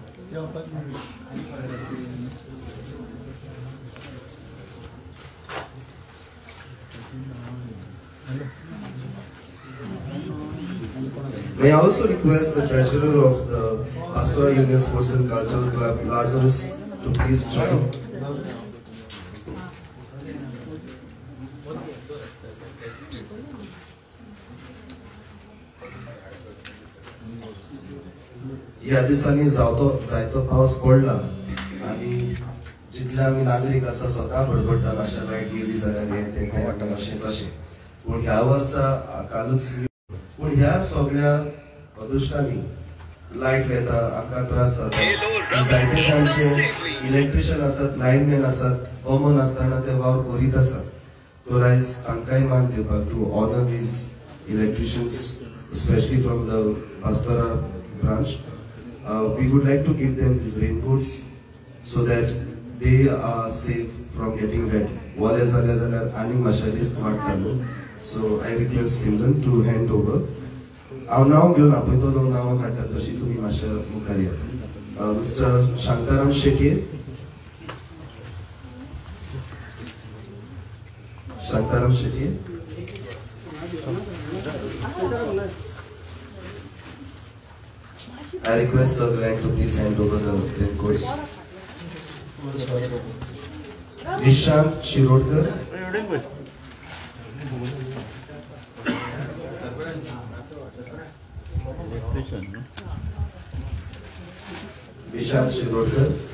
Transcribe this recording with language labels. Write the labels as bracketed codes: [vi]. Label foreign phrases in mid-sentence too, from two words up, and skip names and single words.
[en] May I also request the treasurer of the Bastora Union Sports and Cultural Club, Lazarus, to please join. [kok] ह्या दिसांनी जायतो पावस पडला आणि जितले आमी नागरीक आसा स्वता बडबडटा मातशें लायट गेली जाल्यार हें तें खंय वाटता मातशें तशें. पूण ह्या वर्सा कालूच पूण ह्या सगळ्या अदृश्टांनी लायट वेता आमकां त्रास जाता. जायते जाणचे इलेक्ट्रिशियन आसात, लायनमॅन आसात, कॉमन आसतना ते वावर करीत आसात. तो आयज तांकांय मान दिवपाक [en] to honor these electricians, specially from the Bastora branch. We would like to give them these raincoats so that they are safe from getting wet. [kok] Wale zagar ani mashalis वाटतालो. [en] So I request Simran to hand over. [kok] हांव नांव घेवन आपयतो नांव काडटा तशी तुमी मातशें मुखार या. मिस्टर शांताराम शेट्ये. शांताराम शेट्ये. [en] I request Sir Glenn to please hand over the raincoats. Nishant Shirodkar. Nishant Shirodkar.